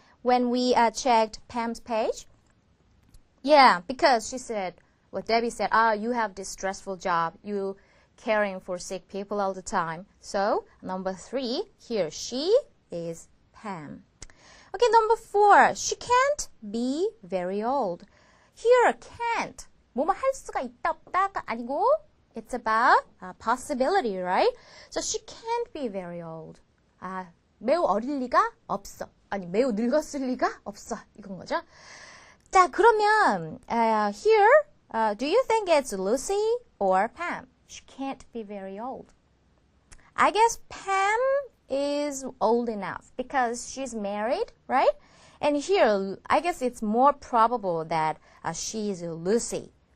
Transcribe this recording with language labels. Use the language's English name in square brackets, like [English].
[English] When we checked Pam's page. Yeah, because she said, well, Debbie said, you have this stressful job. You caring for sick people all the time. So, number 3, here she is Pam. Okay, number 4, she can't be very old. Here, can't. [Korean] 뭐뭐 할 수가 있다 없다가 아니고 [English] it's about possibility, right? So she can't be very old. [Korean] 매우 어릴 리가 없어. 아니, 매우 늙었을 리가 없어. 이건 거죠. 자, 그러면 [English] here, do you think it's Lucy or Pam? She can't be very old. I guess Pam is old enough because she's married, right? And here, I guess it's more probable that she's Lucy.